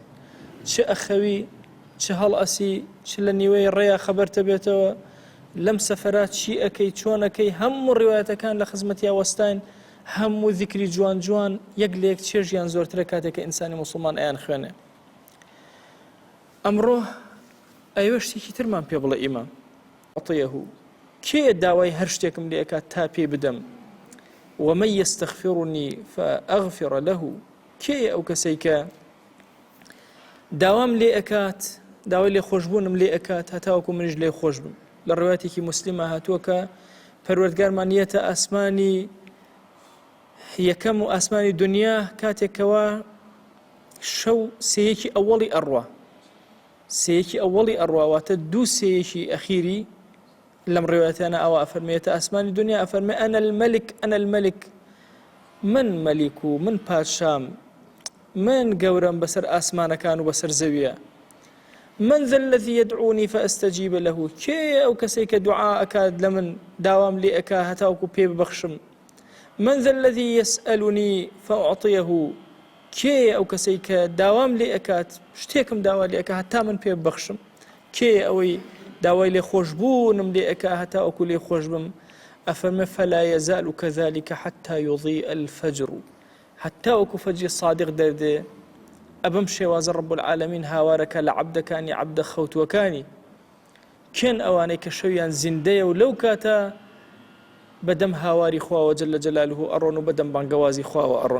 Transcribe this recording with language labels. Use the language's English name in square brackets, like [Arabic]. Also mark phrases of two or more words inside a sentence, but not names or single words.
[Central Kurdish] چ ئەخەوی، چ هەڵئەسی، چ لە نیوەی ڕێیا خەبەرتە بێتەوە، لەم سەفەرات چی ئەەکەی، چۆن ئەەکەی، هەموو ڕیوایەتەکان لە خزمەتیا وەستاین، هەموو ذیکری جوان جوان یەک لە یەک چێژیان زۆرترە کاتێککە ئینسانی موسڵمان ئەیان خوێنێ. ئەمڕۆ ئەوە شتێکی ترمان پێ بڵێ ئیمام عەطیەه کێ داوای هەر شتێکم لێ ئەکات تا پێ بدەم؟ [Arabic] ومن يستغفرني فأغفر له [Central Kurdish] کێ ئەو کەسەی کە داوام لێ ئەکات، داوای لێ خۆشبوونم لێ ئەکات هەتاوەکو منیش لێ خۆش بم. لە ڕوایەتێکی موسلیمە هاتووە کە پەروەردگارمان یەتە ئاسمانی یەکەم و ئاسمانی دنیا کاتێکەوە شەو سێیەکی ئەوەڵی ئەڕوا، سێیەکی ئەوەڵی ئەڕواواتە دوو سێیەکی ئەخیری لەم ڕێواتیانە ئەوە ئەفەرمێتە ئاسمانی دنیا ئەفەرمێ [Arabic] ئەنە المەلک ئەنە المەلک، [Central Kurdish] من مەلیک و من پادشام، من گەورەم بەسەر ئاسمانەکان و بەسەر زەویە. [Arabic] من ذا الذي يدعوني فأستجيب له [Central Kurdish] کێ ئەو کەسەی کە دوعا ئەکات لە من داوام لێ ئەکا هەتاوەکو پێ ببەخشم. [Arabic] من ذا الذي يسألني فأعطيه [Central Kurdish] کێ ئەو کەسەی کە داوام لێ ئەکات شتێکم داوا لێ ئەکا هەتا من پێ ببەخشم. کێ ئەوەی داوای لێ خۆشبوونم لێ ئەکا هەتاوەکو لێ خۆش بم. [Arabic] ئەفەرمێ فلا يزال كذلك حتى يضيء الفجر، [Central Kurdish] هەتاوەکو فەجری صادق دەردێ. ئەبەم شێوازە [Arabic] رب العالمین [Central Kurdish] هاوارەکە لە عەبدەکانی عەبدە خەوتووەکانی. کێن ئەوانەی کە شەویان زیندەیە و لەو کاتە بەدەم هاواری خواوە [Arabic] جەل جەلالوه [Central Kurdish] ئەڕۆن و بەدەم بانگەوازی خواوە ئەڕۆن.